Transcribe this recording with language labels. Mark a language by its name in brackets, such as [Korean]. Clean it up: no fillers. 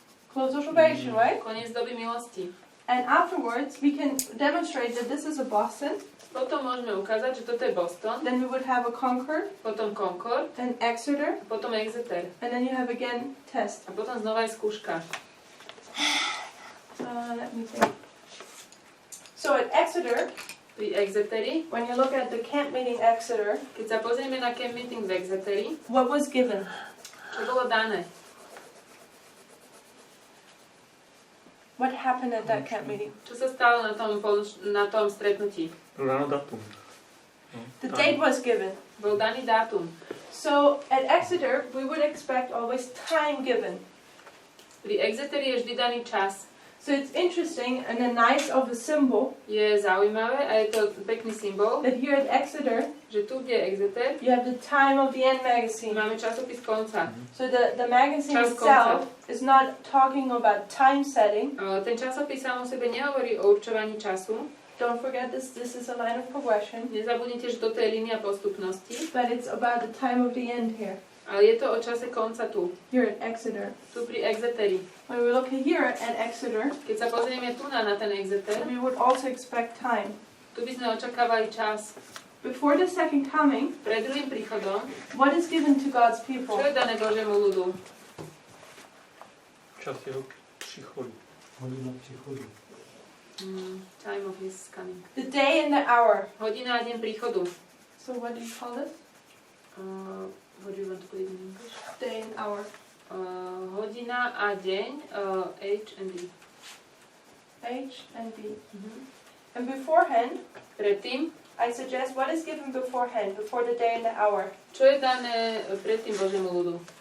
[English] Close of probation, right? [Slovak] Koniec doby milosti. [English] And afterwards, we can demonstrate that this is a Boston. [Slovak] Potom môžeme ukázať, že toto je Boston, [English] Then we would have a Concord, [Slovak] potom Concord, [English] then Exeter, [Slovak] potom Exeter. [English] and then you have again test. [Slovak] A potom znova je skúška. [English] Let me think. So at Exeter, [Slovak] Pri Exeteri, [English] when you look at the camp meeting Exeter, [Slovak] keď sa pozrieme na camp meeting v Exeteri, [English] what was given? [Slovak] čo bolo dané? [English] What happened at that camp meeting? [Slovak] Čo sa stalo na tom stretnutí? Ráno datum. [English] The date was given. [Slovak] Bol daný dátum. [English] So at Exeter, we would expect always time given. [Slovak] Pri Exeteri je vždy daný čas. [English] So it's interesting and a nice of a symbol [Slovak] Je zaujímavé a je to pekný symbol, [English] that here at Exeter, [Slovak] že tu, kde je Exeter, [English] you have the time of the end magazine. [Slovak] máme časopis konca. [English] So the magazine [Slovak] Čas [English] itself is not talking about time setting. [Slovak] Ten časopis sám o sebe nehovorí o určovaní času. [English] Don't forget this is a line of progression. [Slovak] Nezabudnite, že toto je línia postupnosti, [English] But it's about the time of the end here. [Slovak] ale je to o čase konca tu. [English] Here at Exeter. [Slovak] Tu pri Exeteri. [English] When we look here at Exeter, [Slovak] Keď sa pozrieme tu na ten Exeter, [English] we would also expect time. [Slovak] tu by sme očakávali čas. [English] Before the second coming, [Slovak] Pred druhým príchodom, [English] what is given to God's people? [Slovak] čo je dané Božiemu ľudu? [Czech] Čas jeho příchodu. Hodina příchodu. [English] Time of his coming. The day and the hour. [Slovak] Hodina a deň príchodu. [English] So what do you call this? What do you want to put it in English? Day and hour. [Slovak] Hodina a deň, [English] H and D. H and B. And beforehand, [Slovak] Predtým, [English] I suggest what is given beforehand, before the day and the hour. [Slovak] čo je dané predtým Božiemu ľudu?